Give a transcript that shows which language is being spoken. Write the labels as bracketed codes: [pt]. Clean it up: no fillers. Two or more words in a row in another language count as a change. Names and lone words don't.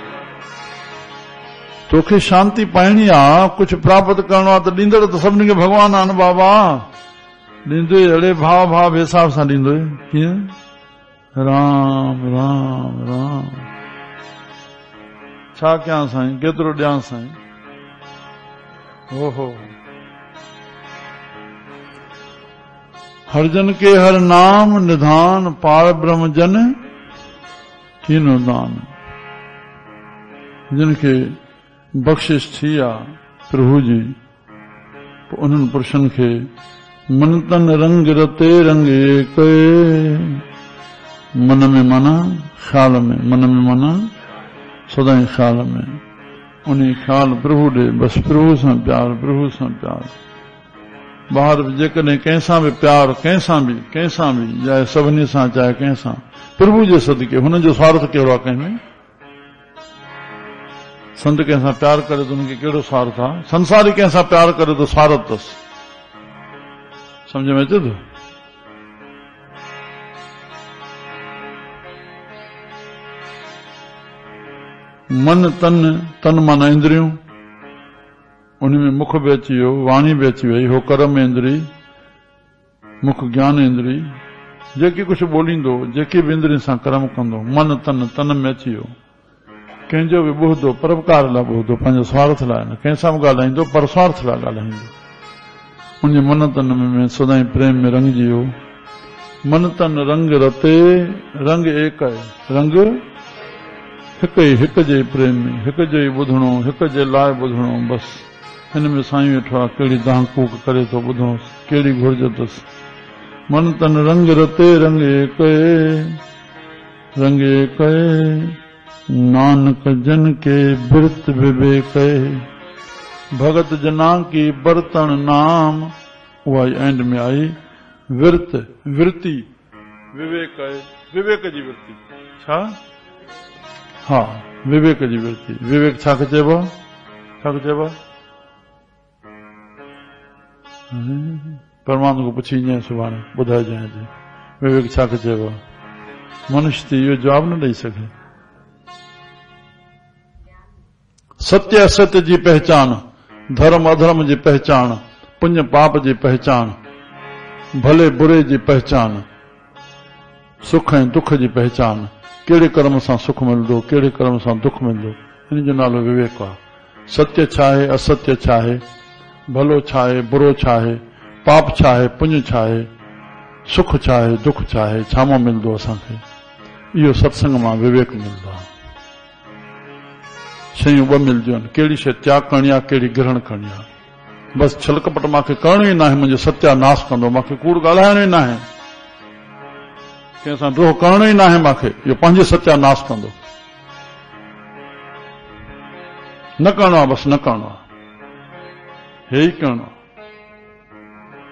[sd] तोखे शांती पाइणी आहे, कुझु प्राप्त करणो आहे त ॾींदड़ त सभिनी खे भॻवान आहे न बाबा, ॾींदो अड़े भाव भाव हिसाब सां ॾींदो। कीअं? राम राम राम। छा कयां साईं, केतिरो ॾियां साईं? ओहो। [pa] हर जन के हर नाम निधान, पार ब्रह्म जन कीनो दान। [sd] जिनखे बख़्शिश थी आहे प्रभु जी, उन्हनि पुरुषनि खे [pa] मन तन रंग रते रंग एक, [sd] मन में माना ख्याल में, मन में मन सदाई ख्याल में, उन्हीं ख्याल प्रभु ॾे, बस प्रभु सां प्यार, प्रभु सां प्यार। ॿाहिरि बि जेकॾहिं कंहिंसां बि प्यार, कंहिंसां बि चाहे सभिनी सां चाहे कंहिंसां, प्रभु जे सदके, हुन जो स्वार्थ कहिड़ो आहे कंहिंमें? संत कंहिंसां प्यार करे तो उनखे कहिड़ो स्वार्थ आहे? संसारी कंहिंसां प्यार करे तो स्वार्थ अथसि। समझ में अचे थो? मन तन माना इंद्रियूं, उनमें मुख भी अची वियो, वाणी भी अची वई, हो कर्म इंद्री, मुख ज्ञान इंद्री, जेकी कुछ बोलींदो, जेकी भी इंद्री सां कर्म कंदो, मन तन में अची वियो। कंहिंजो भी ॿुधंदो परोपकार लाइ ॿुधंदो, पंहिंजो स्वार्थ लाइ न, कंहिंसां बि ॻाल्हाईंदो पर स्वार्थ लाइ ॻाल्हाईंदो। उन मन तन में सदाई प्रेम में रंगजी वियो। [pa] मन तन रंग रते, रंग एक है, [sd] रंग हिक जे प्रेम में, हिक जो ही ॿुधणो, हिक जे लाइ ॿुधणो। बस हिन में साईं वेठो आहे, कहिड़ी दाह कूक करे थो ॿुधो, कहिड़ी घुर्ज अथसि। [pa] मन तन रंग रते, रंग एक नानक जन के बिरत विवेक, भगत जना की बर्तन नाम, [sd] उहा एंड में आई विरत, विरती, विवेक है, विवेक जी विरती। छा? हाँ, विवेक जी विरती। विवेक छा खे चइबो? छा खे चइबो? परमात्मा को पुछी जाए, सुभाणे ॿुधाए जाए जी विवेक छा खे चइबो? मनुष्य त इहो जवाब न ॾेई सघे। सत्य असत्य जी पहचान, धर्म अधर्म जी पहचान, पुण्य पाप जी पहचान, भले बुरे जी पहचान, सुख ऐं दुख जी पहचान, कहिड़े कर्म सां सुख मिलंदो, कहिड़े कर्म सां दुख मिलंदो, इन जो नालो विवेक आहे। सत्य छा आहे, असत्य छा आहे, भलो छा आहे, बुरो छा आहे, पाप छा आहे, पुण्य छा आहे, सुख छा आहे, दुख छा आहे, छा मां मिलंदो असांखे, इहो सत्संग मां विवेक मिलंदो आहे। शयूं ॿ मिलदियूं आहिनि, कहिड़ी शइ त्याग करणी आहे, कहिड़ी ग्रहण करणी आहे। बसि छल कपट मूंखे करणो ई न आहे, मुंहिंजो सत्यानाश कंदो, मूंखे कूड़ ॻाल्हाइणो ई न आहे, कंहिंसां द्रोह करणो ई न आहे, मूंखे इहो पंहिंजो सत्यानाश कंदो, न करणो आहे, बसि न करणो आहे, हे ई करणो आहे।